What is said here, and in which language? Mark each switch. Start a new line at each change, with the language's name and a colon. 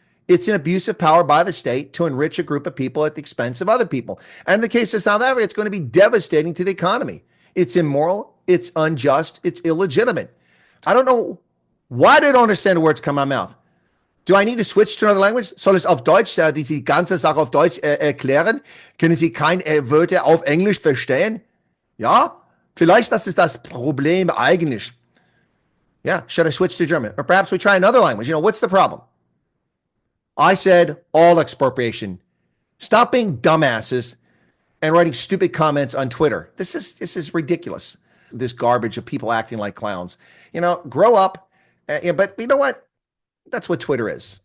English: It's an abuse of power by the state to enrich a group of people at the expense of other people. And in the case of South Africa, it's going to be devastating to the economy. It's immoral. It's unjust. It's illegitimate. I don't know. Why do I don't understand the words come out of my mouth? Do I need to switch to another language?
German: Soll ich auf Deutsch diese ganze Sache auf Deutsch erklären? Können Sie keine Wörter auf Englisch verstehen? Ja, vielleicht das ist das Problem eigentlich.
English: Yeah, should I switch to German? Or perhaps we try another language. What's the problem? I said all expropriation. Stop being dumbasses and writing stupid comments on Twitter. This is ridiculous. This garbage of people acting like clowns. Grow up. But you know what? That's what Twitter is.